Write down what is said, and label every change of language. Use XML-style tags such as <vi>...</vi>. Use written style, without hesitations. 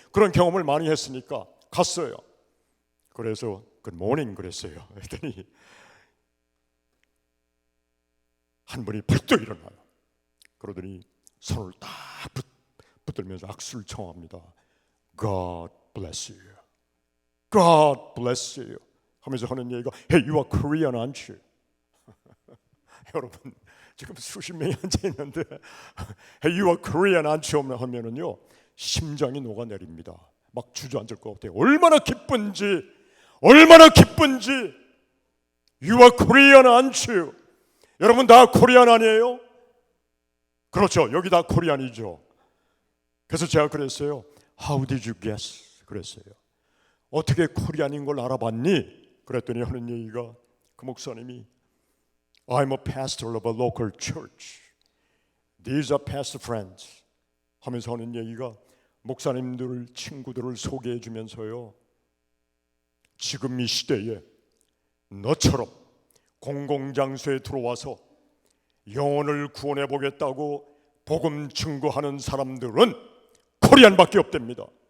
<ko>그런 경험을 많이 했으니까 갔어요. 그래서 Good morning 그랬어요. 그랬더니 한 분이 벌떡 일어나요. 그러더니 손을 딱 붙들면서 악수를 청합니다. God</ko> <en>bless you. God bless you.</en> <ko>하면서 하는 얘기가</ko> <en>Hey, you are Korean, aren't you?</en> <ko>여러분 지금 수십 명이 앉아 있는데</ko> <en>Hey, you are Korean, aren't you?</en> <ko>하면은요 심장이 녹아내립니다. 막 주저앉을 것 같아요. 얼마나 기쁜지, 얼마나 기쁜지.</ko> <en>You are Korean, aren't you?</en> <ko>여러분 다 코리안 아니에요? 그렇죠. 여기 다 코리안이죠. 그래서 제가 그랬어요.</ko> <en>How did you guess?</en> <ko>그랬어요. 어떻게 코리안인 걸 알아봤니? 그랬더니 하는 얘기가 그 목사님이</ko> <en>I'm a pastor of a local church. These are past friends.</en> <ko>하면서 하는 얘기가 목사님들 친구들을 소개해 주면서요. 지금 이 시대에 너처럼 공공장소에 들어와서 영혼을 구원해 보겠다고 복음 증거하는 사람들은 코리안밖에 없답니다.</ko>